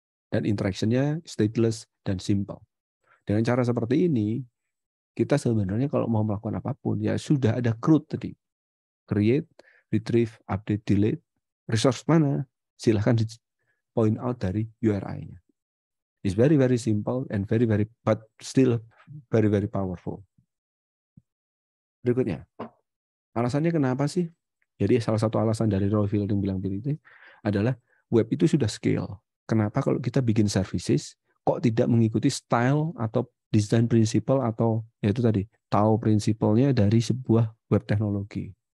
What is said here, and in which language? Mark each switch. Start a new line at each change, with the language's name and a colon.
Indonesian: Dan interaction-nya stateless dan simple. Dengan cara seperti ini, kita sebenarnya kalau mau melakukan apapun, ya sudah ada CRUD tadi. Create, retrieve, update, delete. Resource mana? Silahkan di point out dari URI-nya.
English: It's very simple and but still very powerful.
Indonesian: Berikutnya, alasannya kenapa sih? Jadi salah satu alasan dari Roy Fielding bilang begitu adalah web itu sudah scale. Kenapa kalau kita bikin services kok tidak mengikuti style atau design principle atau yaitu tadi tahu prinsipalnya dari sebuah web teknologi?